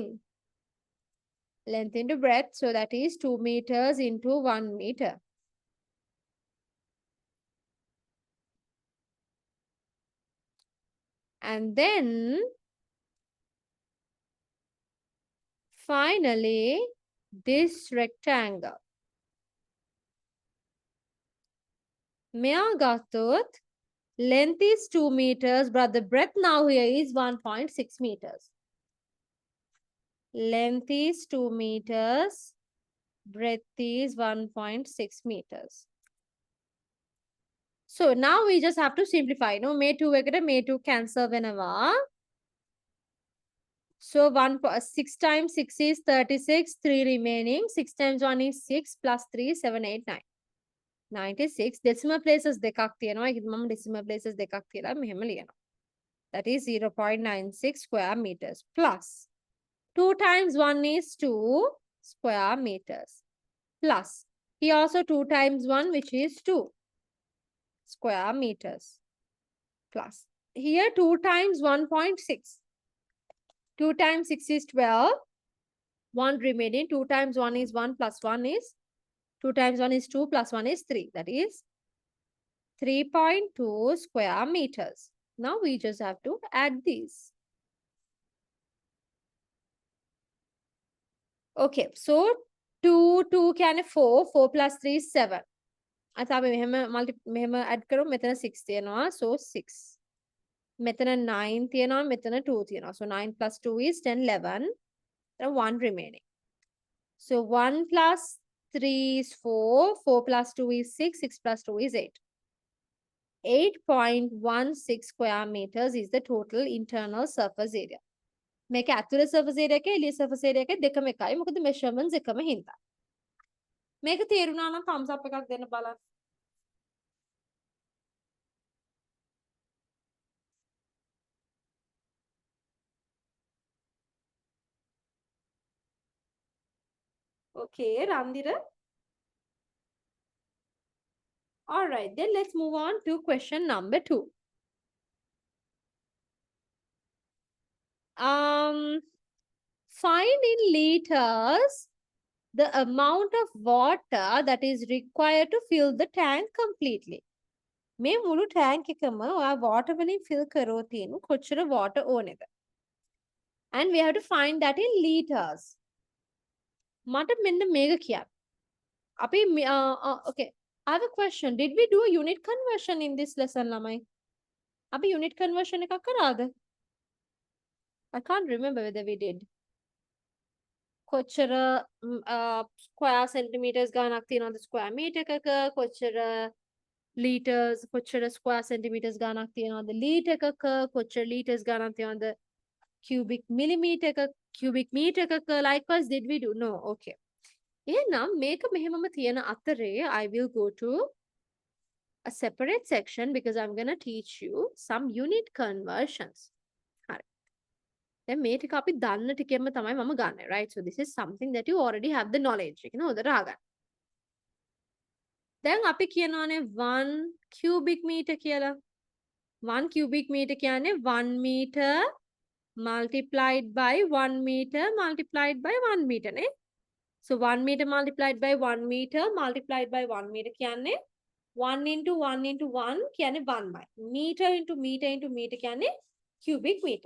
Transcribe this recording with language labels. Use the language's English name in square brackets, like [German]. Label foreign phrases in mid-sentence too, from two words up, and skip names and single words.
[English] Length into breadth, so that is 2 meters into 1 meter. And then finally this rectangle. [Sinhala] මෙයා ගත්තොත් [English] length is 2 meters, but the breadth now here is 1.6 meters. Length is 2 meters, breadth is 1.6 meters. So now we just have to simplify. No, [Sinhala] මේ 2 එකට මේ 2 [English] cancel වෙනවා. So 6 times 6 is 36, 3 remaining. 6 times 1 is 6 plus 3, 7, 8, 9. 96 decimal places [Sinhala] දෙකක් තියෙනවා. [English] ඒකද මම decimal places දෙකක් කියලා මෙහෙම ලියනවා. That is 0.96 square meters plus 2 times 1 is 2 square meters plus here also 2 times 1 which is 2 square meters plus here 2 times 1.6. 2 times 6 is 12. 1 remaining. 2 times 1 is 1 plus 1 is 2 times 1 is 2 plus 1 is 3. That is 3.2 square meters. Now we just have to add these. Okay, so 2 can 4. 4 plus 3 is 7. [Sinhala] අත අපි මෙහෙම add කරමු. මෙතන 6 තියෙනවා. So 6. මෙතන 9 තියෙනවා. මෙතන 2 තියෙනවා. [English] So 9 plus 2 is 10, 11. Then 1 remaining. So 1 plus 3 is 4. 4 plus 2 is 6. 6 plus 2 is 8. 8.16 square meters is the total internal surface area. [Sinhala] මේක ඇතුළේ [English] surface area [Sinhala] එකේ එළියේ [English] surface area [Sinhala] එකේ දෙකම එකයි. මොකද measurements එකම හින්දා. මේක තේරුණා නම් [English] thumbs up [Sinhala] එකක් දෙන්න බලන්න. [English] Okay, Randira. All right, then let's move on to question number 2. Find in liters the amount of water that is required to fill the tank completely. [Sinhala] මේ මුළු tank එකම ඔයා water වලින් fill කරොත් තියෙන කොච්චර water ඕනේද? [English] And we have to find that in liters. [Sinhala] මට මෙන්න මේක කියන්න. අපි [English] okay, I have a question. Did we do a unit conversion in this lesson ළමයි? [Sinhala] අපි [English] unit conversion [Sinhala] එකක් කරාද? [English] I can't remember whether we did. [Sinhala] කොච්චර [English] square centimeters [Sinhala] ගානක් තියෙනවද [English] square meter [Sinhala] එකක? කොච්චර liters, කොච්චර [English] square centimeters [Sinhala] ගානක් තියෙනවද liter එකක? කොච්චර liters ගානක් තියෙනවද [English] cubic millimeter [Sinhala] එකක? [English] cubic meter එකක? Likewise, did we do? No. Okay. [Sinhala] එහෙනම් මේක මෙහෙමම තියෙන අතරේ [English] I will go to a separate section because I'm going to teach you some unit conversions. [Sinhala] හරි. දැන් මේ ටික අපි දන්න ටිකෙන්ම තමයි මම ගන්නෙ, [English] right? So this is something that you already have the knowledge. [Sinhala] ඒක නේද අහගන්න. දැන් අපි කියනවානේ 1 [English] cubic meter [Sinhala] කියලා. [English] 1 cubic meter කියන්නේ 1 meter multiplied by 1 meter multiplied by 1 meter නේ. So 1 meter multiplied by 1 meter multiplied by 1 meter කියන්නේ 1 into 1 into 1 කියන්නේ 1 meter into meter into meter කියන්නේ cubic meter.